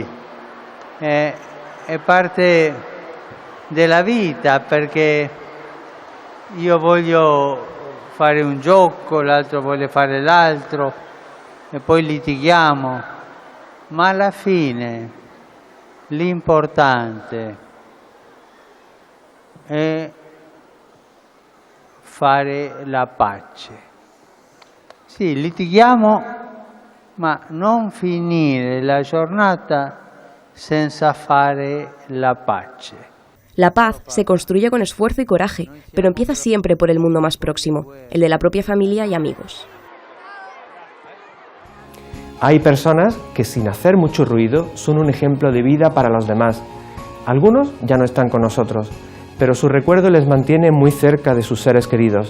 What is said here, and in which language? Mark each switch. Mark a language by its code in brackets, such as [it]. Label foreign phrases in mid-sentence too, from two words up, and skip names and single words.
[it] È parte della vita, perché io voglio fare un gioco, l'altro vuole fare l'altro e poi litighiamo, ma alla fine l'importante è fare la pace. Sì, litighiamo, ma non finire la giornata senza fare la pace. [es] La paz se construye con esfuerzo y coraje, pero empieza siempre por el mundo más próximo, el de la propia familia y amigos. Hay personas que sin hacer mucho ruido son un ejemplo de vida para los demás. Algunos ya no están con nosotros, pero su recuerdo les mantiene muy cerca de sus seres queridos.